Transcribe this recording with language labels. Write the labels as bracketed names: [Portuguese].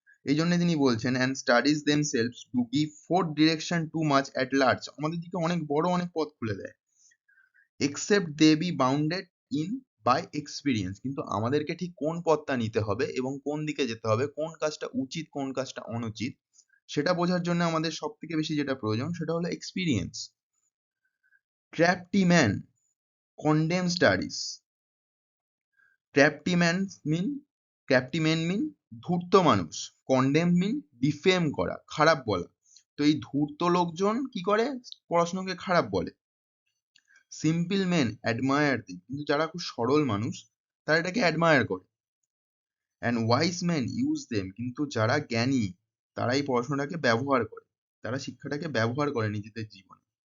[Bangla] এই জন্য তিনি বলছেন [English] and studies themselves to give fourth direction too much at large, [Bangla] আমাদের দিকে অনেক বড় অনেক পথ খুলে দেয়, [English] except they be bounded in by experience, [Bangla] কিন্তু আমাদেরকে ঠিক কোন পথটা নিতে হবে এবং কোন দিকে যেতে হবে, কোন কাজটা উচিত কোন কাজটা অনুচিত, সেটা বোঝার জন্য আমাদের সব থেকে বেশি যেটা প্রয়োজন সেটা হলো experience. [English] crafty man condemn studies, crafty man mean crafty man mean [Bangla] ধূর্ত মানুষ, [English] condemn mean [Bangla] ডিফেম করা, খারাপ বলা। তো এই ধূর্ত লোকজন কি করে, পড়াশোনাকে খারাপ বলে। [English] simple men admire them, [Bangla] কিন্তু যারা খুব সরল মানুষ তারা এটাকে অ্যাডমায়ার করে। [English] and wise man use them, [Bangla] কিন্তু যারা জ্ঞানী তারা এই পড়াশোনাটাকে ব্যবহার করে, তারা শিক্ষাটাকে ব্যবহার করে নিজেদের জীবনে।